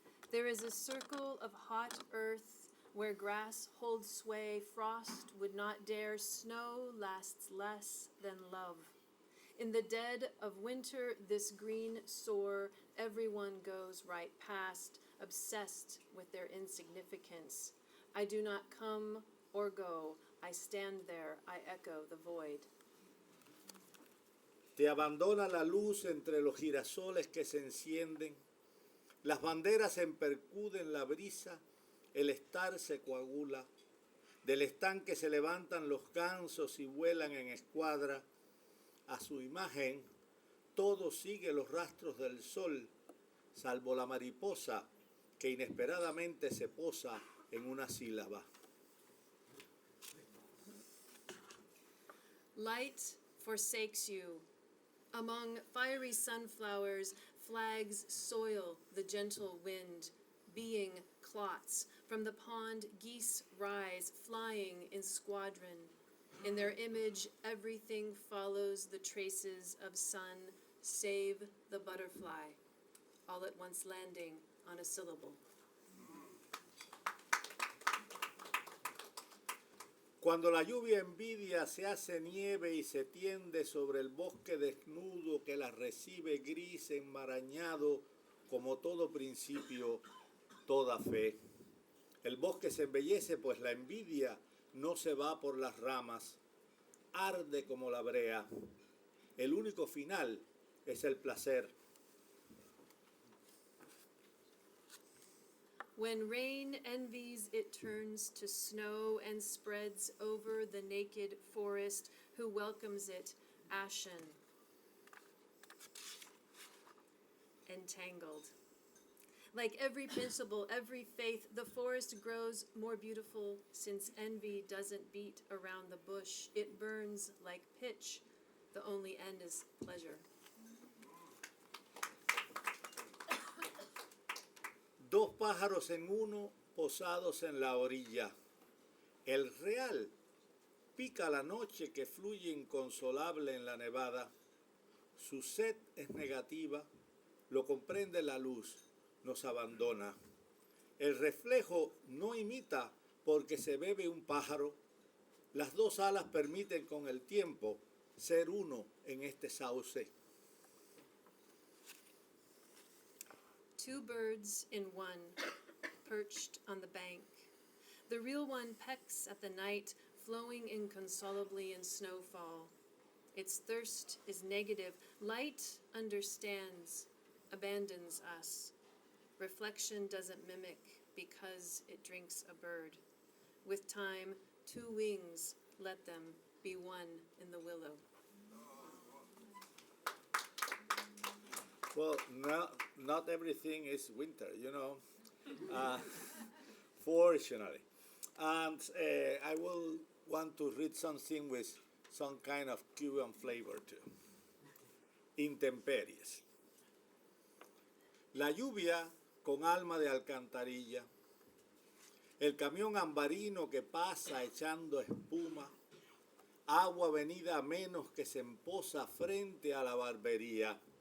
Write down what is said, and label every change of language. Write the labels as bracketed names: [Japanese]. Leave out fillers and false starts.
[English] There is a circle of hot earth where grass holds sway, frost would not dare, snow lasts less than love. In the dead of winter, this green sore, everyone goes right past, obsessed with their insignificance. I do not come or go, I stand there, I echo the void. [Spanish] Te abandona la luz entre los girasoles que se encienden. Las banderas empercuden la brisa, el estar se coagula. Del estanque se levantan los gansos y vuelan en escuadra. A su imagen, todo sigue los rastros del sol, salvo la mariposa que inesperadamente se posa en una sílaba. [English] Light forsakes you. Among fiery sunflowers, flags soil the gentle wind, being clots. From the pond, geese rise, flying in squadron. In their image, everything follows the traces of sun, save the butterfly, all at once landing on a syllable. [Spanish] Cuando la lluvia envidia se hace nieve y se tiende sobre el bosque desnudo que la recibe gris enmarañado como todo principio, toda fe. El bosque se embellece pues la envidia no se va por las ramas, arde como la brea. El único final es el placer. [English] When rain envies, it turns to snow and spreads over the naked forest who welcomes it, ashen, entangled. Like every principle, every faith, the forest grows more beautiful since envy doesn't beat around the bush. It burns like pitch. The only end is pleasure. [Spanish] Dos pájaros en uno posados en la orilla. El real pica la noche que fluye inconsolable en la nevada. Su sed es negativa, lo comprende la luz, nos abandona. El reflejo no imita porque se bebe un pájaro. Las dos alas permiten con el tiempo ser uno en este sauce. [English] Two birds in one, perched on the bank. The real one pecks at the night, flowing inconsolably in snowfall. Its thirst is negative. Light understands, abandons us. Reflection doesn't mimic because it drinks a bird. With time, two wings, let them be one in the willow. Well, not everything is winter, you know, fortunately. And I will want to read something with some kind of Cuban flavor too. [Spanish] Intemperies. La lluvia con alma de alcantarilla. El camión ambarino que pasa echando espuma. Agua venida a menos que se emposa frente a la barbería.